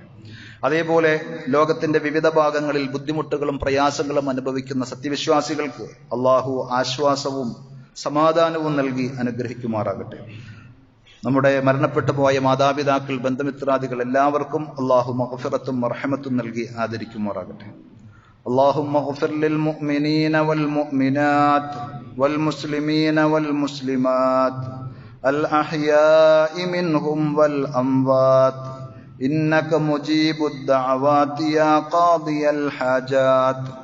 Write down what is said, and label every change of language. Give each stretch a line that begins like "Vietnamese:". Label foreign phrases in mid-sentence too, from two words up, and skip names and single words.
Malayalam: അതേപോലെ ലോകത്തിന്റെ വിവിധ ഭാഗങ്ങളിൽ ബുദ്ധിമുട്ടുകളും പ്രയാസങ്ങളും അനുഭവിക്കുന്ന സത്യവിശ്വാസികൾക്ക് അള്ളാഹു ആശ്വാസവും സമാധാനവും നൽകി അനുഗ്രഹിക്കുമാറാകട്ടെ. നമ്മുടെ മരണപ്പെട്ടു പോയ മാതാപിതാക്കൾ, ബന്ധുമിത്രാദികൾ എല്ലാവർക്കും അള്ളാഹു മഗ്ഫിറത്തും മർഹമത്തും നൽകി ആദരിക്കുമാറാകട്ടെ.
Arabic: اللهم اغفر للمؤمنين والمؤمنات والمسلمين والمسلمات الأحياء منهم والأموات إنك مجيب الدعوات يا قاضي الحاجات.